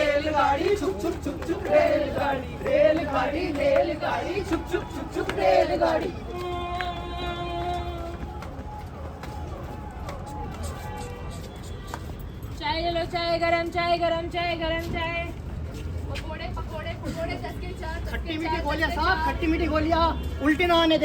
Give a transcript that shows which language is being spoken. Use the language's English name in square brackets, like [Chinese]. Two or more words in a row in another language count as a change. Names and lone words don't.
[Hindi] रेलगाड़ी छुक छुक छुक छुक रेलगाड़ी रेलगाड़ी रेलगाड़ी छुक छुक छुक छुक रेलगाड़ी। चाय ले लो, चाय गरम, चाय गरम, चाय गरम, चाय। पकोड़े पकोड़े पकोड़े 10 के 4। खट्टी मीठी गोलियां साहब, खट्टी मीठी गोलियां उल्टी ना आने दे।